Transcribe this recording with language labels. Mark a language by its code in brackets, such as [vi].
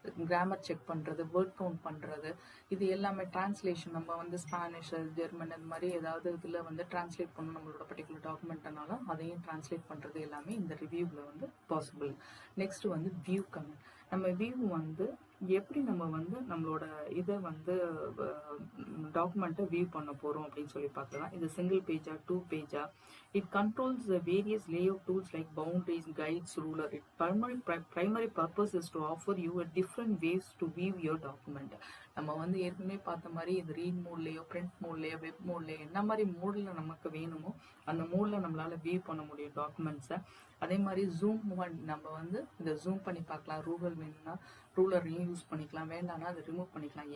[ta] Grammar check பண்ணுறது, word count பண்ணுறது, இது எல்லாமே டிரான்ஸ்லேஷன், நம்ம வந்து ஸ்பானிஷ், ஜெர்மன் இந்த மாதிரி ஏதாவது இதில் வந்து டிரான்ஸ்லேட் பண்ணணும் நம்மளோட பர்டிகுலர் டாக்குமெண்ட்னாலும் அதையும் டிரான்ஸ்லேட் பண்ணுறது எல்லாமே இந்த ரிவ்யூவில் வந்து பாசிபிள். நெக்ஸ்ட் வந்து வியூ கமெண்ட். நம்ம வியூ வந்து எப்படி நம்ம வந்து நம்மளோட இதை வந்து டாக்குமெண்ட்டை வியூ பண்ண போகிறோம் அப்படின்னு சொல்லி பார்க்கலாம். இது single பேஜா, 2 பேஜா. [en] It controls the various layout tools like boundaries, guides, ruler. Its primary purpose is to offer you a different ways to view your document. [ta] நம்ம வந்து ஏற்கனவே பார்த்த மாதிரி இது ரீட் மோட்லேயோ, பிரிண்ட் மோட்லேயோ, வெப் மோட்லேயோ என்ன மாதிரி மோடில் நமக்கு வேணுமோ அந்த மோடில் நம்மளால் வியூ பண்ண முடியும் டாக்குமெண்ட்ஸை. அதே மாதிரி ஜூம் நம்ம வந்து இதை ஜூம் பண்ணி பார்க்கலாம். ரூலர் வேணும்னா ரூலரையும் யூஸ் பண்ணிக்கலாம், வேண்டாம்னா அதை ரிமூவ் பண்ணிக்கலாம்.